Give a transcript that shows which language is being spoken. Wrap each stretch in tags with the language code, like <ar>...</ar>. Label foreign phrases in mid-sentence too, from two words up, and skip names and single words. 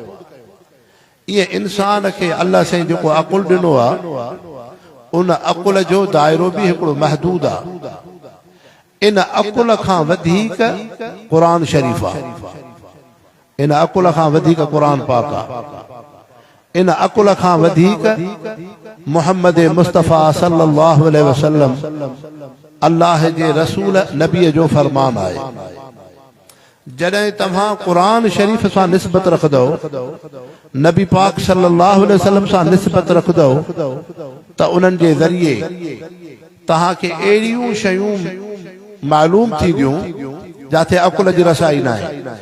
<sd>इहे इंसान खे अल्लाह साईं जेको अकुल ॾिनो आहे, उन अकुल जो दाइरो बि हिकिड़ो महदूद आहे। इन अकुल खां वधीक क़ुरान शरीफ़ आहे। इन अकुल खां वधीक क़ुरान पाक आहे। इन अकुल खां वधीक मुहम्मद मुस्तफ़ा</sd> <ar>صلى الله عليه وسلم</ar> <sd>अल्लाह जे रसूल नबीअ जो फरमान आहे। जॾहिं तव्हां क़ुरान शरीफ़ सां निस्बत रखंदो, नबी पाक</sd> <ar>صلى الله عليه وسلم</ar> <sd>सां निस्बत रखंदो, त उन्हनि जे ज़रिए तव्हांखे अहिड़ियूं शयूं मालूम थींदियूं जिथे अकुल जी रसाई न आहे।</sd>